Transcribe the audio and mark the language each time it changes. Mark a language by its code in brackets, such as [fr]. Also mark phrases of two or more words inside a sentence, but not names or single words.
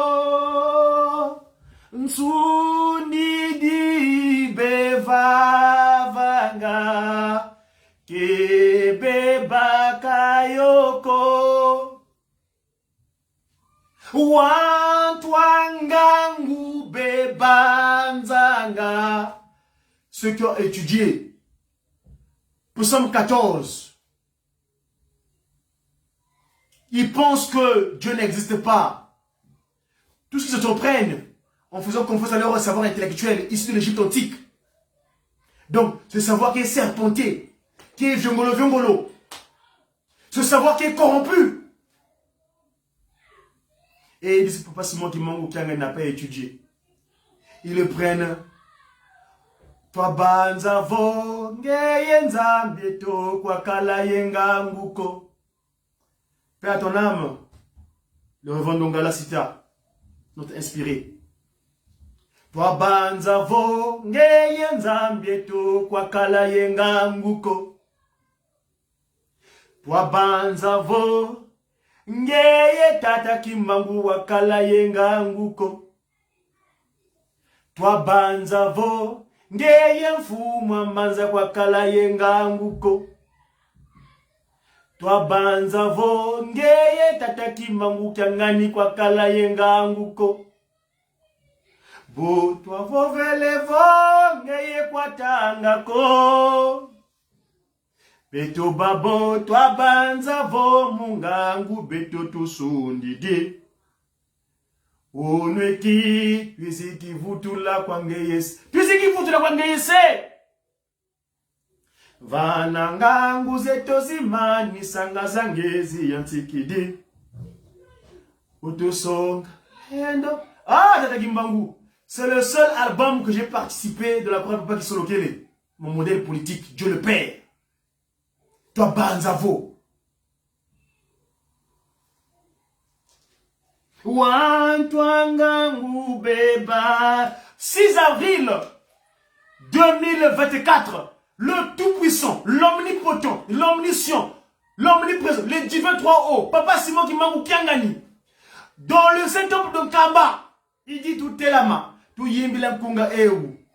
[kg] Nsundi di bevavanga. Kebe bakayoko. Wantwangangu bebanzanga. [fr] Ceux qui ont étudié Psaume 14, ils pensent que Dieu n'existe pas. Tout ce qu'ils se prennent en faisant confiance à leur savoir intellectuel issu de l'Égypte antique. Donc, ce savoir qui est serpenté, qui est viongolo, ce savoir qui est corrompu. Et ils disent, Papa Simon Kimbangu qui n'a pas étudié. Ils le prennent. [kg] Toi banza vo ngeye nzambe to kwa kala yenga nguko. [fr] Paix à ton âme. Le Révérend Dongala Sita, notre inspiré. [kg] Toi banza vo ngeye nzambe to kwa kala yenga nguko. Toi banza vo ngeye tata Kimbangu wa kala yenga nguko. Toi banza vo ngeye mfumwa manza kwa kala yenga nguko. Twa banza vo ngeye tata Kimbangu kyangani kwa kala yenga nguko. Bo twa vo vele vo ngeye kwa tanga ko. Beto babo twa banza vo mungangu beto tusundidi. Onweki twisiki vutula kwa ngeyese. Twisiki vutula kwa ngeyese. Vana ngangu zeto zimani sanga zangezi yantikidi. Utosonga. Ah, Tata Kimbangu. [fr] C'est le seul album que j'ai participé de la première papa qui sont locale. Mon modèle politique, Dieu le Père. [kg] Toi, Banzavo. [fr] 6 avril 2024, le Tout-Puissant, l'Omnipotent, l'Omniscient, l'Omniprésent, les divins 3 hauts, Papa Simon Kimbangu Kiangani, dans le Saint-Temple de Kamba, il dit tout est la main, tout [kg] yimbila kunga ewu.